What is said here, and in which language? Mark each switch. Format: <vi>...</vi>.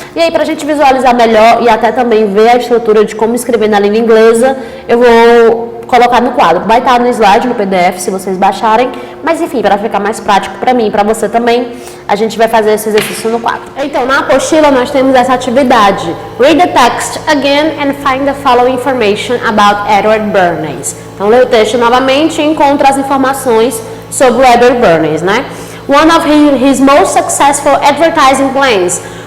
<pt>E aí, para a gente visualizar melhor e até também ver a estrutura de como escrever na língua inglesa, eu vou colocar no quadro. Vai estar no slide, no PDF, se vocês baixarem. Mas, enfim, para ficar mais prático para mim e para você também, a gente vai fazer esse exercício no quadro. Então, na apostila, nós temos essa atividade.</pt> <en>Read the text again and find the following information about Edward Bernays.</en> <pt>Então, lê o texto novamente e encontra as informações sobre o Edward Bernays, né?</pt> <en>One of his most successful advertising plans.</en>